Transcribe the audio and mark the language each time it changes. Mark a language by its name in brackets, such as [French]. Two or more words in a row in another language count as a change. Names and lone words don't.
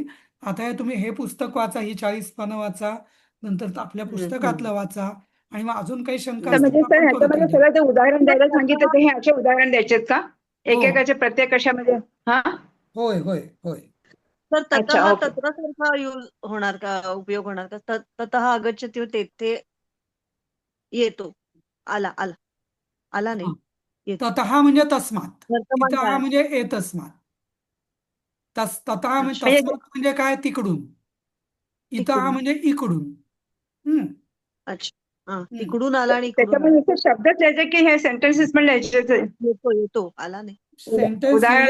[Marathi] आता हे तुम्ही हे पुस्तक वाचा, ही 40 पानं वाचा, नंतर आपल्या हम्म. पुस्तकातलं वाचा, आणि मग अजून काही शंका तर म्हणजे असतील सर आपण परत ह्याच्यामध्ये एकदा. सगळं ते उदाहरण तर द्यायला सांगितलं तसं ते हे असे उदाहरण द्यायचेत का हो, एकेकाचे प्रत्येक कशामध्ये हा होय होय होय. तर अच्छा ततः ओके तत्रसारखा यूज होणार का, उपयोग होणार का? [Sanskrit] ततः आगच्छति [Marathi] तेथे येतो. आला आला आला हां. नाही, येतो. ततः म्हणजे तस्मात, वर्तमान इतः काळात. म्हणजे एतस्मात, ततः म्हणजे अच्छा. म्हणजे तस्मात म्हणजे काय, तिकडून. इतः तिकडून. म्हणजे इकडून. हम्म, अच्छा. हा, हम्म. तिकडून आला आणि इकडून त्याच्यामध्ये आला. नुसते शब्दच यायचे की हे सेंटेन्सेस पण लिहायचे येतो येतो, आला नाही. सेंटेन्स लिहिले